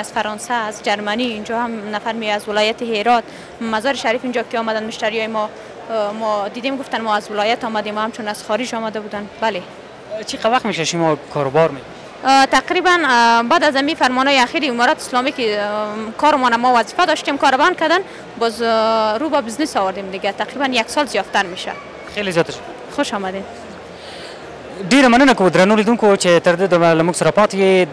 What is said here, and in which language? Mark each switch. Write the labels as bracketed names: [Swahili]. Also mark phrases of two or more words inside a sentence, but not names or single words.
[Persian] از فرانسه، از جرمنی اینجا هم نفر میآید. از ولایت هرات، مزار شریف اینجا که آمدن مشتریای ما دیدیم گفتن ما از ولایت آمدیم و همچنان از خارج آمده بودن. بله. چقدر وقت میشه شما کاروبار میکنید؟ تقریبا بعد از این فرمانهای اخیر امارات اسلامی که کارمان ما وظیفه داشتیم کار بند کردن، باز رو با بزنس آوردیم دیگه. تقریبا 1 سال زیاتر میشه. خیلی زیاتر. خوش آمدید. [Pashto] ډیره مننه کوو درنو لیدونکو چې تر دې دمه له موږ سره پاتې یې.